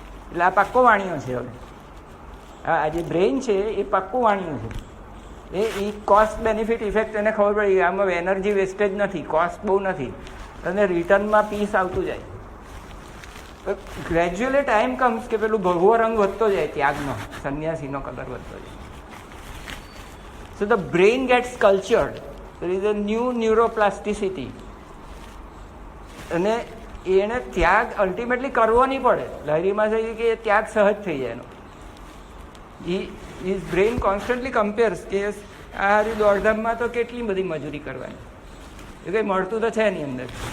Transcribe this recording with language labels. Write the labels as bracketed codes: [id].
[gu] એટલે આ પાક્કો વાણિયો છે. હવે આ જે બ્રેઇન છે એ પાક્કું વાણિયું છે. એ કોસ્ટ બેનિફિટ ઇફેક્ટ એને ખબર પડી, આમાં એનર્જી વેસ્ટેજ નથી, કોસ્ટ બહુ નથી, અને રિટર્નમાં પીસ આવતું જાય. [en] gradually time comes [gu] કે પેલું ભગવો રંગ વધતો જાય, ત્યાગનો, સંન્યાસીનો કલર વધતો જાય. [en] So the brain gets cultured. There is a new neuroplasticity. [gu] અને એને ત્યાગ અલ્ટિમેટલી કરવો નહીં પડે. લહેરીમાં છે કે એ ત્યાગ સહજ થઈ જાય એનો. [en] his brain constantly compares [gu] કે આ હારી દોડધામમાં તો કેટલી બધી મજૂરી કરવાની, એ કંઈ મળતું તો છે નહીં અંદર.